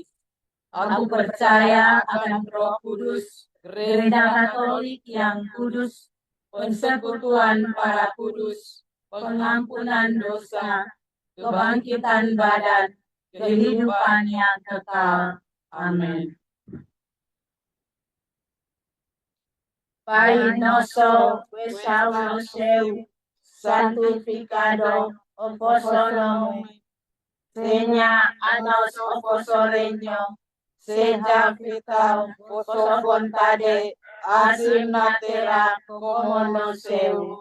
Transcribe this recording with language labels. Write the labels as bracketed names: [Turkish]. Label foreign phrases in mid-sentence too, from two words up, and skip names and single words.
[Indonesian] Aku percaya akan Roh Kudus, Gereja Katolik yang kudus, persekutuan para kudus, pengampunan dosa, kebangkitan badan, kehidupan yang kekal. Amin. [Portuguese] Pai nosso que estás no céu, santificado o vosso nome. Venha a nós o vosso reino. Seja feita vossa vontade, assim na terra como no céu.